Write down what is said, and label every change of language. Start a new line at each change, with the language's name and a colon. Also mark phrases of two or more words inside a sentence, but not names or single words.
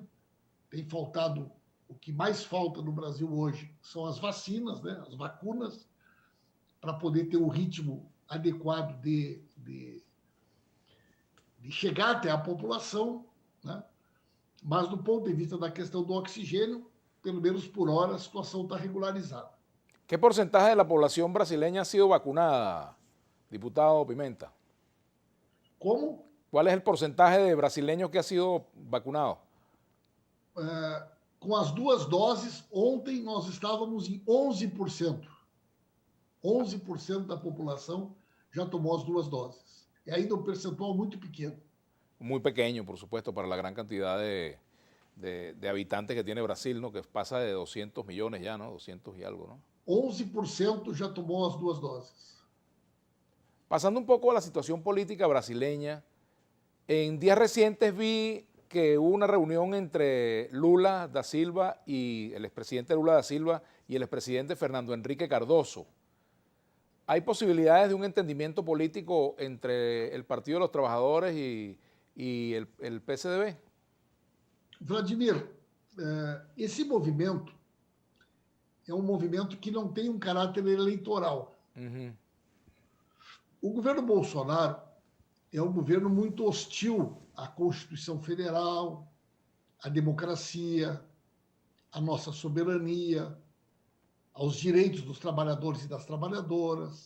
Portuguese: Tem faltado, o que mais falta no Brasil hoje são as vacinas, né, as vacunas, para poder ter um ritmo adequado de chegar até a população, né? Mas, do ponto de vista da questão do oxigênio, pelo menos por hora, a situação está regularizada.
Spanish: ¿Qué porcentaje de la población brasileña ha sido vacunada, diputado Pimenta? Como? ¿Cuál es el porcentaje de brasileños que ha sido vacunado?
Portuguese: Com as 2 doses, ontem nós estávamos em 11%. 11% da população já tomou as 2 doses. É ainda um percentual muito pequeno.
Spanish: Muy pequeño, por supuesto, para la gran cantidad de habitantes que tiene Brasil, ¿no? Que pasa de 200 millones ya, ¿no? 200 y algo, ¿no? 11% já tomou as 2 doses. Pasando un poco a la situación política brasileña, en días recientes vi que hubo una reunión entre Lula da Silva y el expresidente Lula da Silva y el expresidente Fernando Henrique Cardoso. ¿Hay posibilidades de un entendimiento político entre el Partido de los Trabajadores y el PSDB?
Portuguese: Vladimir, esse movimento é um movimento que não tem um caráter eleitoral. Uhum. O governo Bolsonaro é um governo muito hostil à Constituição Federal, à democracia, à nossa soberania, aos direitos dos trabalhadores e das trabalhadoras.